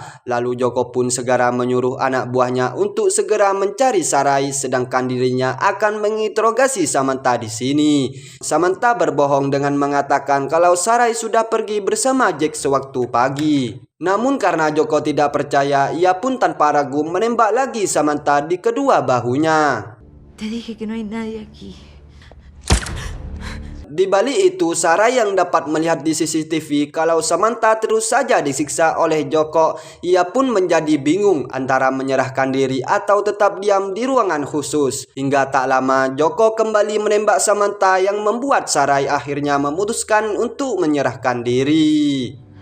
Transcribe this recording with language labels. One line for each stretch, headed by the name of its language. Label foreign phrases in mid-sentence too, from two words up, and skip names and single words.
Indonesian: Lalu Joko pun segera menyuruh anak buahnya untuk segera mencari Sarai, sedangkan dirinya akan menginterogasi Samantha di sini. Samantha berbohong dengan mengatakan kalau Sarai sudah pergi bersama Jack sewaktu pagi. Namun karena Joko tidak percaya, ia pun tanpa ragu menembak lagi Samantha di kedua bahunya.
Spanish: Te dije que no hay nadie aquí.
Indonesian: Di balik itu, Sarai yang dapat melihat di CCTV kalau Samantha terus saja disiksa oleh Joko, ia pun menjadi bingung antara menyerahkan diri atau tetap diam di ruangan khusus. Hingga tak lama, Joko kembali menembak Samantha yang membuat Sarai akhirnya memutuskan untuk menyerahkan diri.